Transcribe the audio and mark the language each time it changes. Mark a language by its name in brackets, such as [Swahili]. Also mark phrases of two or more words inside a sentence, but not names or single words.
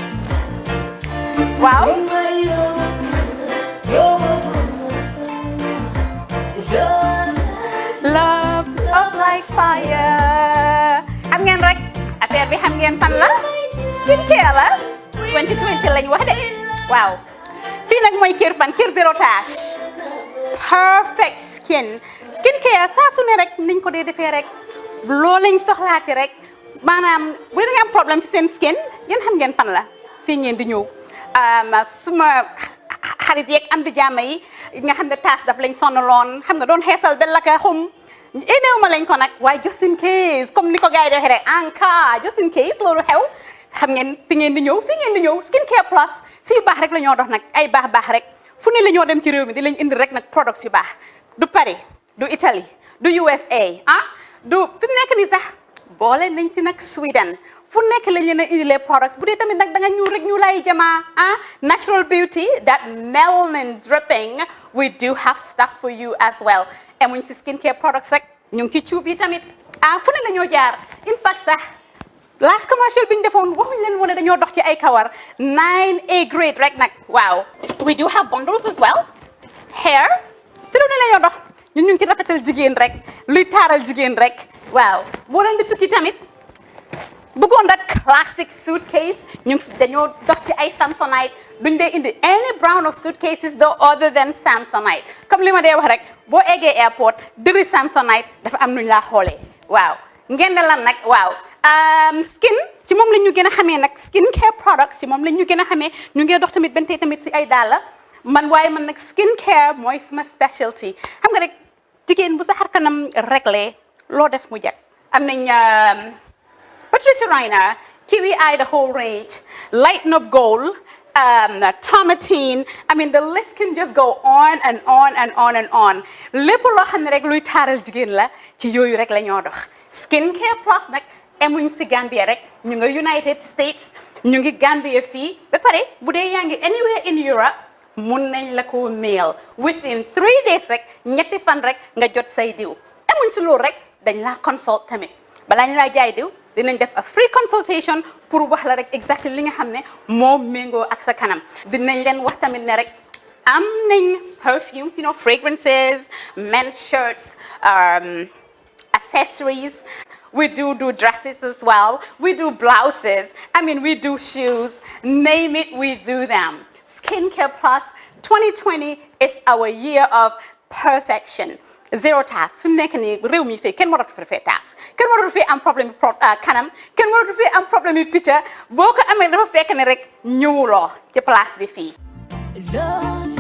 [English] Wow. Love like fire. [Wolof] Xam ngeen rek affaire bi xam ngeen fan la? Skincare la. 2020 lañ wax de. Waaw. Fii nag mooy Kerr fan Kerr zero tache. [English] Perfect skin. [Wolof] Skincare saa su ne rek niñ ko dee defee rek. Loo lañ soxlaati rek. Maanaam bu ngeen am problème ci seen skin ngeen xam ngeen fan la. Fii ngeen di ñëw. Suma xarit yeeg am di jàmm yi nga xam ne taas daf lañ sonaloon xam nga doon xeesal bel la ka xum éneew ma lañ ko nag waaye [English] just in case [Wolof] comme ni ko gars yi di waxee rek [French] en cas [English] just in case [Wolof] loolu xew xam ngeen fi ngeen di ñëw fii ngeen di ñëw skincare plus si yu baax rek la ñoo dox nag ay baax rek fu ne la ñoo dem ci réew mi di lañ indi rek nag products yu baax du Paris du Italy du USA du fi mu nekk nii sax boole nañ ci nag Sweden fu nekk lañ leen a indilee products bu dee tamit nag da nga ñuul rek ñu lay jamaa [English] natural beauty that melanin dripping we do have stuff for you as well [Wolof] emuñ si [English] skincare products [Wolof] rek ñu ngi ci cuub yi tamit fu ne la ñoo jaar [English] in fact [Wolof] sax [English] last commercial [Wolof] bi ñu defoon waxuñ leen woon ne dañoo dox ci ay kawar [English] 9A grade [Wolof] rek nag waaw [English] we do have bundles as well [Wolof] hair si lu ne la ñoo dox ñun ñu ngi ci rafetal jigéen rek luy taaral jigéen rek waaw boo leen di tukki tamit bëggoon [English] that classic suitcase [Wolof] ñu dañoo dox ci ay Samsonite duñ dee indi [English] any brand of suitcases though other than Samsonite [Wolof] comme li ma dee wax rek boo eggee airport dëri Samsonite dafa am nuñ laa xoolee waaw ngeen ne lan nag waaw skin ci moom la ñu gën a xamee nag [English] skin care products [Wolof] ci moom la ñu gën a xamee ñu ngi dox tamit bentey tamit si ay dàlla man waaye man nag [English] skin care [Wolof] mooy suma specialty xam nga rek jigéen bu sa xar kanam réglé loo def mu jag am nañ Procedural, Kiwi Eye, [English] the whole range, [Wolof] Lighten Up Gold, Tomatine. [English] I mean, the list can just go on and on and on and on. [Wolof] Lépp loo xam ne rek luy taaral jigéen la ci yooyu rek la ñoo dox. Skincare plus nag emuñ si Gambia rek ñu ngi United States ñu ngi Gambia fii ba pare bu dee yaa ngi [English] anywhere in Europe [Wolof] mun nañ la ko mail [English] within 3 days [Wolof] rek ñetti fan rek nga jot say diw emuñ si loolu rek dañ laa consult tamit balaa ñu laa jaay diw dinañ def [English] a free consultation [Wolof] pour wax la rek exactly li nga xam ne moo méngoo ak sa kanam dinañ leen wax tamit ne rek am nañ perfumes [English] you know fragrances men's shirts accessories we do dresses as well we do blouses I mean we do shoes name it we do them Skincare Plus 2020 is our year of perfection zero task [Wolof] fi mu nekk nii réew mi fii kenn waratu fi taas kenn waratu fi am problème kanam kenn waratu fi am problème picca boo ko amee dafa fekk ne rek ñëwuloo ci place bi fii